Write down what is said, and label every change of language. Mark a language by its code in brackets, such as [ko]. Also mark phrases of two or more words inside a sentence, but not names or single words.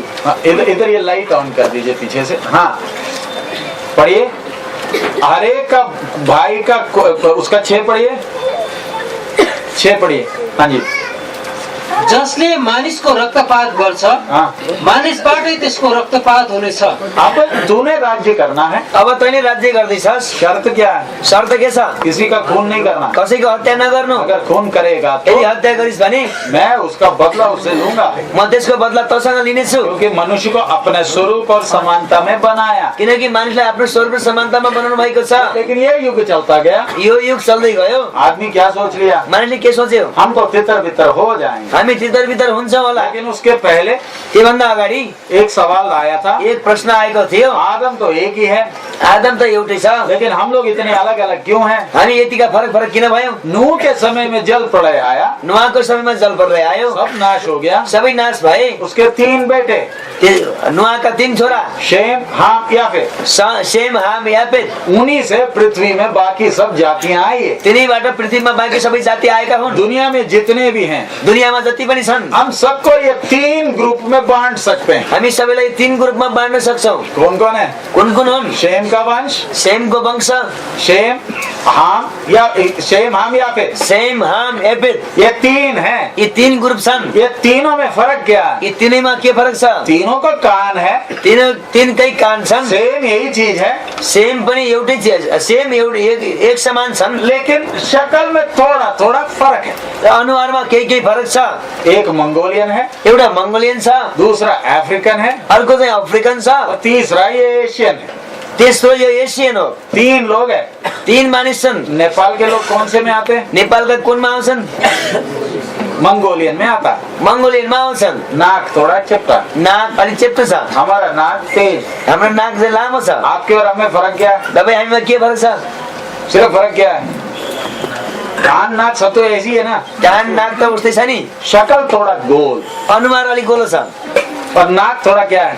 [hi] इधर ये लाइट ऑन कर दीजिए पीछे से। हाँ पढ़िए। हरेक का भाई का उसका 6 पढ़िए। 6 पढ़िए। हाँ जी। [ne] जसले मानिसको रक्तपात गर्छ मानिसबाटै त्यसको रक्तपात हुनेछ। [hi] अब तूने राज्य करना है। [ne] अब तैँले राज्य गर्दैछस्। [hi] शर्त क्या है? [ne] शर्त के छ? [hi] किसी का खून नहीं करना। [ne] कसैको हत्या नगर्नु। [hi] अगर खून करेगा तो [ne] यदि हत्या गरिस् भने [hi] मैं उसका बदला उससे लूंगा, [ne] म त्यसको बदला तसँग लिनेछु। [hi] क्योंकि मनुष्य को अपने स्वरूप और समानता में बनाया। [ne] किनकि मानिसलाई आफ्नो स्वरूप र समानतामा बनाउनु भएको छ। [hi] लेकिन ये युग चलता गया। [ne] यो युग चल्दै गयो। [hi] आदमी क्या सोच लिया? [ne] मानिसले के सोच्यो? [hi] हम तो तितर बितर हो जाएंगे। [ne] हामी तितर बितर हुन्छ होला। [hi] लेकिन उसके पहले [ne] त्योभन्दा अगाडि [hi] एक सवाल आया था। [ne] एक प्रश्न आएको थियो। [hi] आदम तो एक ही है, [ne] आदम त एउटै छ, [hi] लेकिन हम लोग इतने अलग अलग क्यों हैं? [ne] हामी यतिका फरक फरक किन भयौं? [hi] नूह के समय में जल प्रलय आया, [ne] नोआको समयमा जल प्रलय आयो, [hi] सब नाश हो गया। [ne] सबै नाश भए। [hi] उसके 3 बेटे, [ne] नोआका 3 छोरा शेम, हाम, याफेत। शेम, हाम, याफेत। [hi] उन्हीं से पृथ्वी में बाकी सब जातियां आई है। [ne] तिनीबाट पृथ्वीमा बाँकी सबै जाति आएका हुन्। [hi] दुनिया में जितने भी हैं, [ne] दुनियामा जति पनि छन्, [hi] हम सबको ये 3 ग्रुप में बांट सकते हैं। [ne] हामी सबैलाई 3 ग्रुपमा बाँड्न सक्छौं। [hi] कौन कौन है? [ne] कुन कुन हुन्? [hi] शेम का वंश, [ne] शेमको वंश, शेम, हाम, याफेत। शेम, हाम, याफेत। [hi] ये 3 हैं। [ne] यी 3 ग्रुप छन्। [hi] ये तीनों में फर्क क्या है? [ne] यी तीनैमा के फरक छ? [hi] तीनों का कान है, [ne] तीनकै कान छन्। [hi] सेम यही चीज है, [ne] सेम पनि एउटै चीज, सेम एक समान छन्, [hi] लेकिन शक्ल में थोड़ा थोड़ा फर्क है। [ne] र अनुहारमा केही फरक छ। [hi] एक मंगोलियन है, [ne] एउटा मंगोलियन छ, [hi] दूसरा अफ्रीकन है, [ne] अर्को चाहिँ अफ्रिकन छ, [hi] और तीसरा ये एशियन है। [ne] तेस्रो यो एसियन हो। [hi] 3 लोग हैं। [ne] 3 मानिस छन्। [hi] नेपाल के लोग कौन से में आते हैं? [ne] नेपालका कुनमा आउँछन्? [hi] मंगोलियन में आता। [ne] मंगोलियनमा आउँछन्। [hi] नाक थोड़ा चपटा, [ne] नाक अलिक चेप्टो छ, [hi] हमारा नाक तेज। [ne] हाम्रो नाक चाहिँ लामो छ। [hi] आपके और हमें फर्क क्या है? [ne] तपाईँ हामीमा के फरक छ? [hi] सिर्फ फर्क क्या है? कान नाक सब तो ऐसी है ना, [ne] कान नाक त उस्तै छ नि, [hi] शक्ल थोड़ा गोल [ne] अनुहार अलिक गोलो छ, [hi] और नाक थोड़ा क्या है?